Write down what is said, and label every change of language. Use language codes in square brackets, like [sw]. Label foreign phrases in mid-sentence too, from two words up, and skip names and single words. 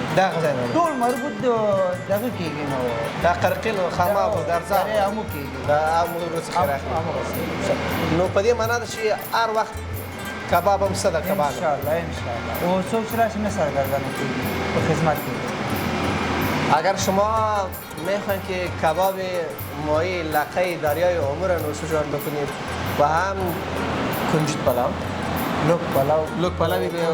[ps] دغه ځای ټول مربوط دغه کېږي نو دا قرقین او خاماب او درزا دریای عمو کېږي دا عمو څخه راخلي نو په دې معنا ده چې هر وخت کباب هم څه ده کباب انشاءالله او څوک چې راشي نه سرګردانه کېږي په خدمت کې [fa] اگر شما میخواین که کباب ماهی لقه دریای عمو را نوشجان بکنید و هم کنجد پلاو لوک پلاوی به